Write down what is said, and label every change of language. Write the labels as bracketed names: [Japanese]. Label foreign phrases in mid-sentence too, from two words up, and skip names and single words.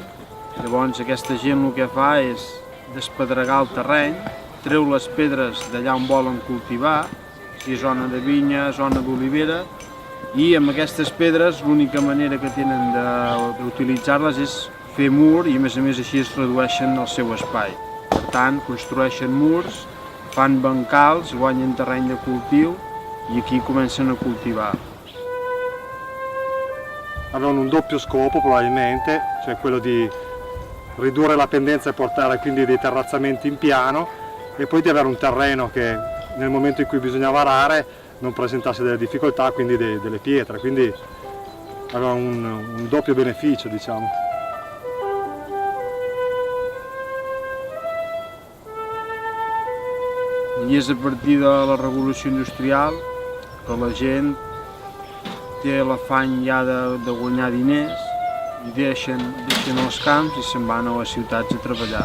[Catalan] Llavors aquesta gent el que fa és despedregar el terreny, treu les pedres d'allà on volen cultivar, si és zona de vinya, zona d'olivera, i amb aquestes pedres l'única manera que tenen d'utilitzar-les és fer mur i a més així es redueixen el seu espai. Per tant, construeixen murs, fan bancals, guanyen terreny de cultiu i aquí comencen a coltivar. [Italian] Avevano un doppio scopo probabilmente, cioè quello di ridurre la pendenza e portare quindi dei terrazzamenti in piano e poi di avere un terreno che nel momento in cui bisognava arare non presentasse delle difficoltà, quindi delle pietre, quindi aveva un doppio beneficio, diciamo. [Catalan] I és a partir de la revolució industrial que la gent té l'afany ja de guanyar diners i deixen els camps i se'n van a les ciutats a treballar.